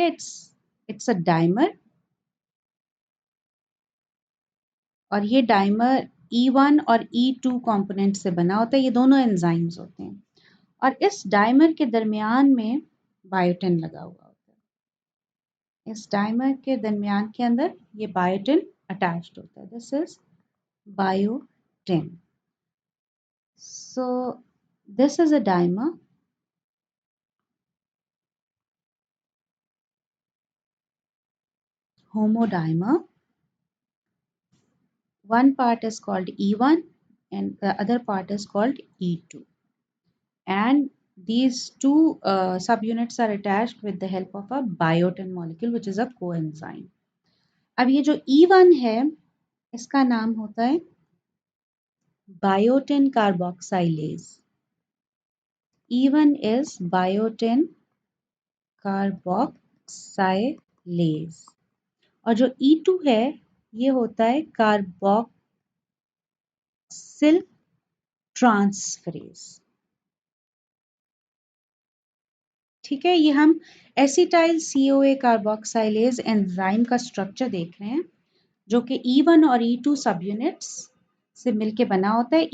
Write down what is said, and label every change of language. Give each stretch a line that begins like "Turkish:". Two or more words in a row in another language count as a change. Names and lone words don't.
English: it's a dimer
Hindi: और ये डाइमर E1 और E2 कंपोनेंट से बना होता है. ये दोनों एंजाइम्स होते हैं और इस डाइमर के दरमियान में बायोटिन लगा हुआ होता है. इस डाइमर के दरमियान के अंदर ये बायोटिन अटैच्ड होता है.
English: this is biotin. So this is a dimer. Homodimer. One part is called E1 and the other part is called E2. And these two subunits are attached with the help of a biotin molecule which is a coenzyme.
Hindi: अब ये जो E1 है इसका नाम होता है
English: biotin carboxylase. E1 is biotin carboxylase.
Hindi: और जो E2 है ये होता है
English: carboxyl transferase.
Hindi: ठीक है, ये हम
English: acetyl CoA carboxylase enzyme
Hindi: का स्ट्रक्चर देख रहे हैं जो कि E1 और E2
English: sub units
Hindi: से मिलके बना होता है.